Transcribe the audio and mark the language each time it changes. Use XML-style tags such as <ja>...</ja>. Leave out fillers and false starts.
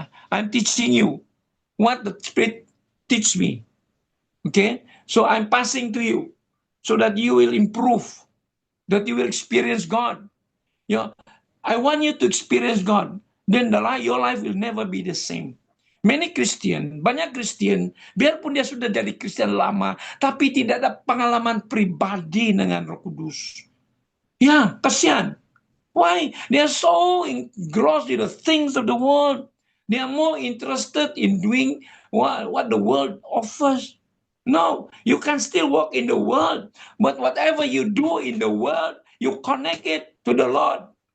<en>I'm teaching you what the Spirit teach me. Okay? So I'm passing to you so that you will improve, that you will experience God. I want you to experience God. Then your life will never be the same.</en> <ms>Banyak Kristen, biarpun dia sudah jadi Kristen lama, tapi tidak ada pengalaman pribadi dengan Roh Kudus. Kasihan.</ms> <en>Why? They are so engrossed in the things of the world. They are more interested in doing what the world offers. No, you can still walk in the world, but whatever you do in the world, you connect it to the Lord.</en>